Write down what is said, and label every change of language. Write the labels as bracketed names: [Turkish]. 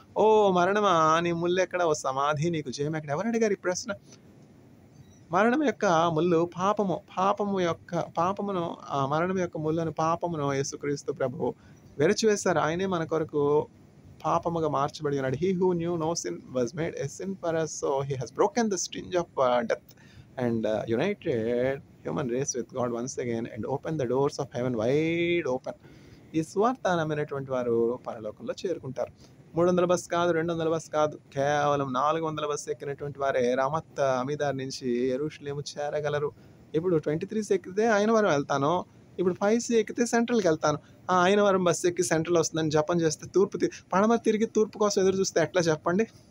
[Telugu] ఓ మరణమా, నీ ముల్లెక్కడ? ఓ సమాధి, నీకు జయం ఎక్కడ? ఎవరు అడిగారు ఈ ప్రశ్న? మరణం యొక్క ముల్లు పాపము. పాపమును, ఆ మరణం యొక్క ముల్లును, పాపమును యేసుక్రీస్తు ప్రభువు విరచివేశారు. ఆయనే మన కొరకు పాపముగా మార్చబడి ఉన్నాడు. [English] He who knew no sin was made a sin for us, so he has broken the sting of death and united human race with God once again and opened the doors of heaven wide open. [Telugu] ఈ స్వార్థ నమ్మినటువంటి వారు పరలోకంలో చేరుకుంటారు. 300 bus కాదు, 200 bus కాదు, కేవలం 400 bus ఎక్కినటువంటి వారే రామత్ అమీదార్ నుంచి యెరూషలేము చేరగలరు. ఇప్పుడు 23C ఎక్కితే ఆయనవరం వెళ్తాను, ఇప్పుడు 5C ఎక్కితే సెంట్రల్కి వెళ్తాను. ఆయనవరం బస్సు ఎక్కి సెంట్రల్ వస్తుందని జపం చేస్తే పడమర తిరిగి తూర్పు కోసం ఎదురు చూస్తే ఎట్లా చెప్పండి?